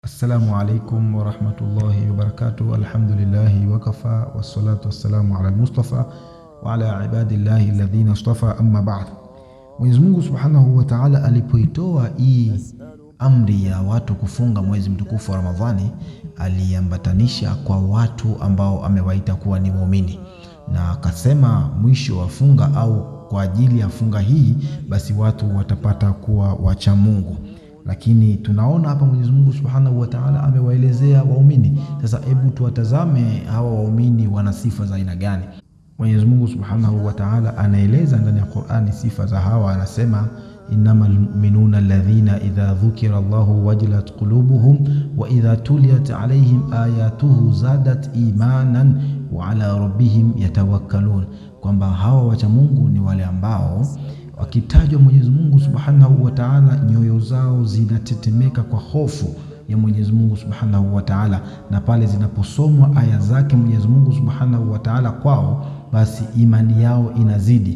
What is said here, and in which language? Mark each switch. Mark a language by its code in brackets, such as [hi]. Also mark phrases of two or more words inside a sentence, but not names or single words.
[ar] السلام عليكم ورحمة الله وبركاته. الحمد لله وكفى والصلاة والسلام على المصطفى وعلى عباد الله الذين اصطفى، أما بعد. [sw] Mwenyezi Mungu [ar] سبحانه وتعالى [sw] alipoitoa hii amri ya watu kufunga mwezi mtukufu wa Ramadhani, aliambatanisha kwa watu ambao amewaita kuwa ni waumini, na akasema mwisho wa funga au kwa ajili ya funga hii basi watu watapata kuwa wacha Mungu. Lakini tunaona hapa Mwenyezi Mungu [ar] سبحانه وتعالى [sw] amewaelezea waumini. Sasa hebu tuwatazame hawa waumini wana sifa za aina gani. Mwenyezi Mungu [ar] سبحانه وتعالى [sw] anaeleza ndani ya Qur'ani sifa za hawa, anasema [ar] إنما المؤمنون الذين إذا ذكر الله وجلت قلوبهم وإذا تليت عليهم آياته زادت إيمانا وعلى ربهم يتوكلون, [sw] kwamba hawa wacha Mungu ni wale ambao wakitajwa Mwenyezi Mungu [ar] سبحانه وتعالى [sw] nyoyo zao zinatetemeka kwa hofu ya Mwenyezi Mungu [ar] سبحانه وتعالى, [sw] na pale zinaposomwa aya zake Mwenyezi Mungu [ar] سبحانه وتعالى [sw] kwao, basi imani yao inazidi.